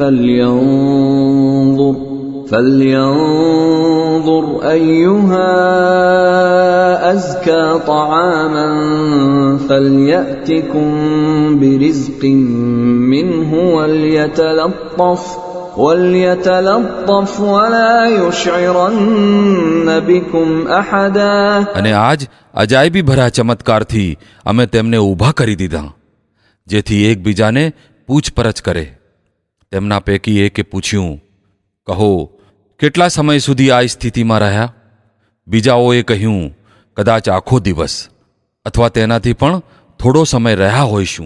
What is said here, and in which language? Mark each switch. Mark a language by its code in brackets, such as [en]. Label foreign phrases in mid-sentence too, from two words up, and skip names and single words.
[ar] فَلْيَنظُرْ أَيُّهَا أَزْكَىٰ طَعَامًا فَلْيَأْتِكُمْ بِرِزْقٍ مِّنْهُ وَلْيَتَلَطَّفْ وَلَا يُشْعِرَنَّ بِكُمْ أَحَدًا. [gu] અને આજ અજાયબી ભરા ચમત્કારથી અમે તેમને ઊભા કરી દીધા. જેથી એકબીજાને પૂછપરછ કરે. તેમના પૈકી એકે પૂછ્યું, કહો, કેટલા સમય સુધી આ સ્થિતિમાં રહ્યા? બીજાઓએ કહ્યું, કદાચ આખો દિવસ અથવા તેનાથી પણ થોડો સમય રહ્યા હોઈશું.